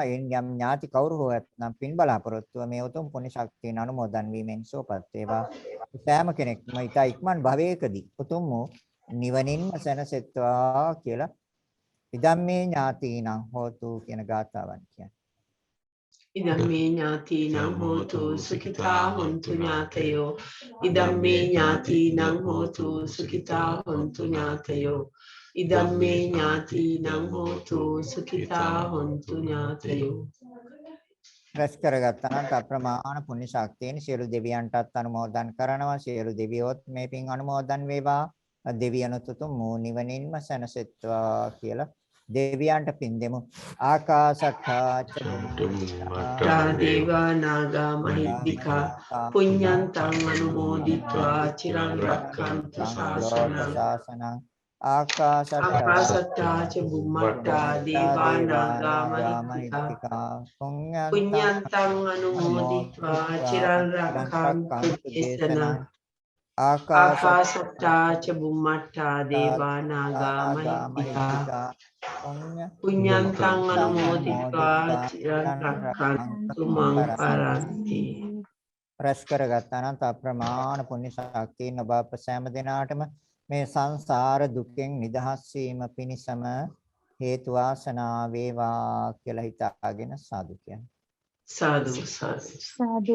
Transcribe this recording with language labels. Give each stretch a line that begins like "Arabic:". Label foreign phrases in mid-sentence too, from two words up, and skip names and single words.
Sinhala: එයින් යම් ඥාති කවුරු හෝ ඇතනම් පින් බලාපොරොත්තුව මේ උතුම් පුණ්‍ය ශක්තියෙන් අනුමෝදන් වීමෙන් සෝපත් වේවා. සෑම කෙනෙක්ම ඊට ඉක්මන් භවයකදී උතුම් වූ නිවනින්ම සැනසෙත්වා කියලා
Pali: ඉදම්මේ ඥාතීනං හෝතු
Sinhala: කියන ගාථාවන් කියන්නේ.
Pali: ඉදම්මේ ඥාතීනං හෝතු සුඛිතා හොන්තු ඥාතයෝ. ඉදම්මේ ඥාතීනං හෝතු සුඛිතා හොන්තු ඥාතයෝ. ඉදම්මේ ඥාතීනං හෝතු සුඛිතා හොන්තු ඥාතයෝ.
Sinhala: රැස් කරගත්තා නම් අප්‍රමාණ පුණ්‍ය ශක්තියෙන් සියලු දෙවියන්ටත් අනුමෝදන් කරනවා. සියලු දෙවියොත් මේ පින් අනුමෝදන් වේවා. දෙවියන්ට උතුම් නිවනින්ම සැනසෙත්වා කියලා දෙවියන්ට පින් දෙමු.
Pali: ආකාශට්ඨා දේවා නාග මහිද්దికා පුඤ්ඤන්තං අනුමෝදිत्वा චිරං රක්ඛන්තු ශාසනං. ආකාශට්ඨා ච බුම්මට්ඨා දේවා නාග මහිද්దికා පුඤ්ඤන්තං අනුමෝදිत्वा චිරං රක්ඛන්තු දේශනං. ආකාශට්ඨා ච බුම්මට්ඨා දේවා නාග මහිද්దికා පුඤ්ඤන්තං අනුමෝදිत्वा චිරං රක්ඛන්තු මං පරන්ති.
Sinhala: රැස් කරගත්තා නම් අප්‍රමාණ පුණ්‍ය ශක්තියෙන් ඔබ අප සෑම දිනාටම මේ සංසාර දුකෙන් නිදහස් වීම පිණිසම හේතු වාසනා වේවා කියලා හිතාගෙන සාදු කියන්නේ. සාදු සාදු.